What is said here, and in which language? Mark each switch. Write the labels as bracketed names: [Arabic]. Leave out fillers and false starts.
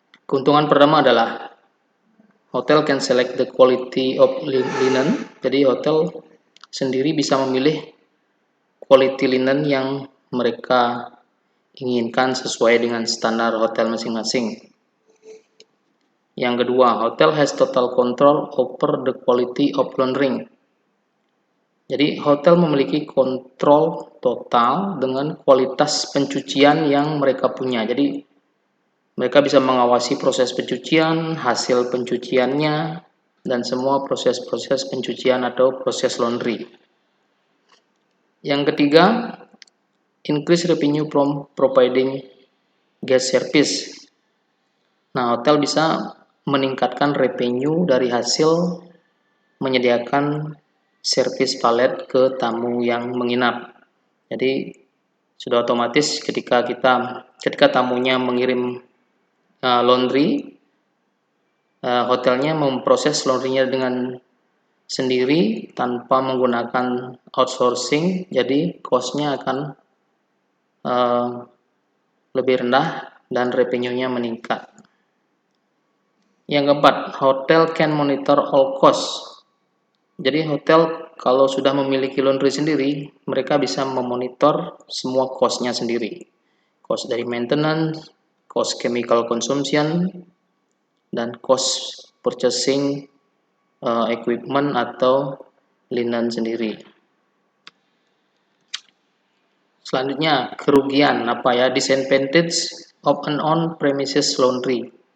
[Indonesian] Keuntungan pertama adalah [English] hotel can select the quality of linen. [Indonesian] Jadi hotel sendiri bisa memilih quality linen yang mereka inginkan sesuai dengan standar hotel masing-masing. Yang kedua, [English] hotel has total control over the quality of laundering. [Indonesian] Jadi hotel memiliki kontrol total dengan kualitas pencucian yang mereka punya. Jadi mereka bisa mengawasi proses pencucian, hasil pencuciannya, dan semua proses-proses pencucian atau proses laundry. Yang ketiga, [English] increase revenue from providing gas service. [Indonesian] Nah, hotel bisa meningkatkan revenue dari hasil menyediakan servis valet ke tamu yang menginap. Jadi sudah otomatis ketika tamunya mengirim laundry, hotelnya memproses laundrynya dengan sendiri tanpa menggunakan outsourcing, jadi cost-nya akan lebih rendah dan revenue-nya meningkat. Yang keempat, [English] hotel can monitor all costs. [Indonesian] Jadi hotel kalau sudah memiliki laundry sendiri, mereka bisa memonitor semua cost-nya sendiri. [English] Cost dari maintenance, cost chemical consumption, dan cost purchasing equipment atau linen sendiri. [Indonesian] Selanjutnya, kerugian apa ya? [English] Disadvantage of an on-premises laundry.